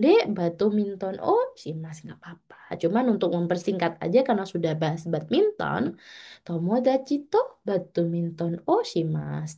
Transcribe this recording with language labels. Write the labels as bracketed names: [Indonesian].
[Japanese] 体育館でバドミントンをします. [Indonesian] Nggak apa-apa. Cuman untuk mempersingkat aja karena sudah bahas badminton. [Japanese] 友達とバドミントンをします.